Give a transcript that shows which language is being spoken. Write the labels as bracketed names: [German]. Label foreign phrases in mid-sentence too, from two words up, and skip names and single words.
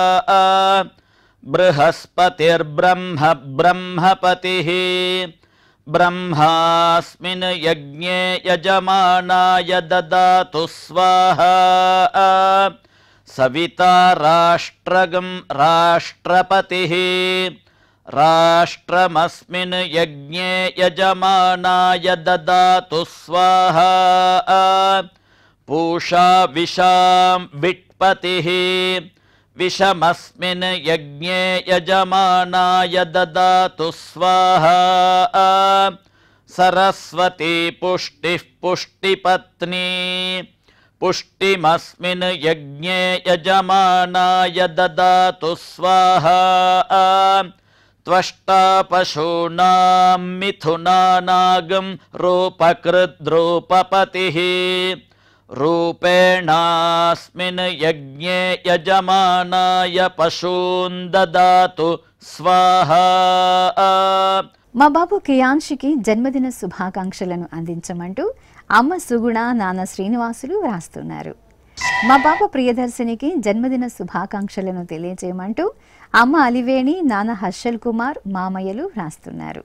[Sanskrit] బృహస్పతిర్బ్రహ్మ బ్రహ్మపతిః బ్రహ్మాస్మిన్ యజ్ఞే యజమానాయ దదాతు స్వాహా సవితా రాష్ట్రగం రాష్ట్రపతిః రాష్ట్రమస్మిన్ యజ్ఞే యజమానాయ దదాతు స్వాహా పూషా విషాం విట్పతిః విషమస్మిన్ యజ్ఞే యజమానాయ దదాతు స్వాహా सरस्वती पुष्टिः पुष्टिपत्नी पुष्टिमस्मिन् यज्ञे यजमानाय ददातु स्वाहा त्वष्टा पशूनां मिथुनानागं रूपकृद्रूपपतिः रूपेणास्मिन् यज्ञे यजमानाय पशून् ददातु स्वाहा. [Telugu] మా బాబు కియాంషికి జన్మదిన శుభాకాంక్షలను అందించమంటూ అమ్మ సుగుణ నాన్న శ్రీనివాసులు వ్రాస్తున్నారు. మా బాబు ప్రియదర్శినికి జన్మదిన శుభాకాంక్షలను తెలియజేయమంటూ అమ్మ అలివేణి నాన్న హర్షల్ కుమార్ మామయ్యలు వ్రాస్తున్నారు.